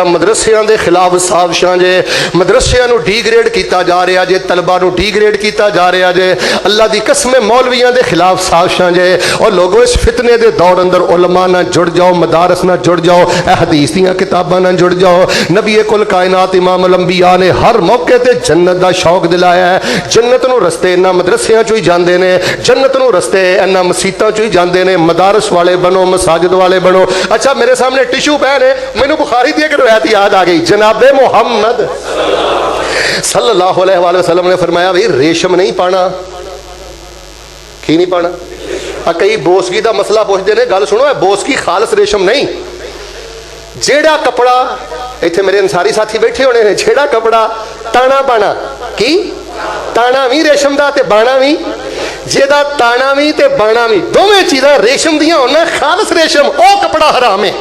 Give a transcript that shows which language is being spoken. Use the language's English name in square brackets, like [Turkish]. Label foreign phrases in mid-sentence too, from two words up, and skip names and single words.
[Punjabi] مدرسیاں کے خلاف سازشاں جے، مدرسیاں نوں ڈیگریڈ کیا جا رہا جے، طلبہ نوں ڈیگریڈ کیا جا رہا جے. اللہ دی قسم مولویاں کے خلاف سازشاں جے. [Urdu] اور لوگوں اس فتنے کے دور اندر [Punjabi] علماء نال جڑ جاؤ، مدارس نال جڑ جاؤ، حدیث دیاں کتاباں نال جڑ جاؤ. [Urdu] نبی کل کائنات امام الانبیاء نے ہر موقعے تے جنت کا شوق دلایا ہے. [Punjabi] جنت نوں رستے انہاں مدرسیاں چوں ہی جاندے نے، جنت نوں رستے انہاں مسیتاں چوں ہی جاندے نے. مدارس والے بنو، مساجد والے بنو۔ اچھا میرے سامنے [English] tissue pen [Punjabi] ہے، مینوں بخاری دی اک روایت یاد آ گئی. جناب محمد [Arabic] صلی اللہ علیہ وسلم [Punjabi] نے فرمایا بھائی ریشم نہیں پانا. کی نہیں پانا؟ کئی بوسکی کا مسئلہ پوچھتے ہیں, گل سنو، بوسکی خالص ریشم نہیں. جیہڑا کپڑا ایتھے میرے انصاری ساتھی بیٹھے ہونے نے، جیہڑا کپڑا تانا بانا کی تانا بھی ریشم کا تے بانا بھی، جیہدا تانا بھی تے بانا بھی دوویں چیزاں ریشم دیاں ہونا، خالص ریشم او کپڑا حرام ہے.